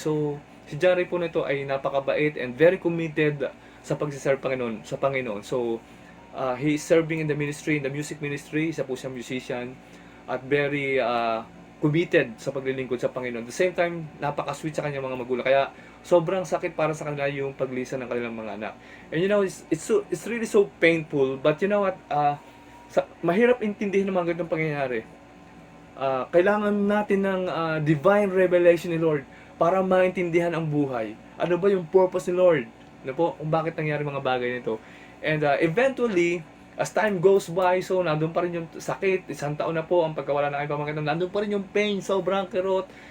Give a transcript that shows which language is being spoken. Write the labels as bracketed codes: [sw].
[tl] So, si John Ray po na ito ay napakabait and very committed sa pagsiserve sa Panginoon. [en] So, he is serving in the ministry, in the music ministry. [tl] Isa po siyang musician at very committed sa paglilingkod sa Panginoon. [en] At the same time, [tl] napaka-sweet sa kanyang mga magulang. Kaya, sobrang sakit para sa kanila yung paglisan ng kanilang mga anak. [en] And you know, it's really so painful. But you know what, [tl] mahirap intindihin ng mga ganitong pangyayari. Kailangan natin ng divine revelation ni Lord para maintindihan ang buhay. Ano ba yung purpose ni Lord? Ano po, kung bakit nangyari mga bagay nito. [en] And eventually, as time goes by, [tl] so nandun pa rin yung sakit, 1 taon na po ang pagkawala ng aking pamangkin, nandun pa rin yung pain, sobrang kirot.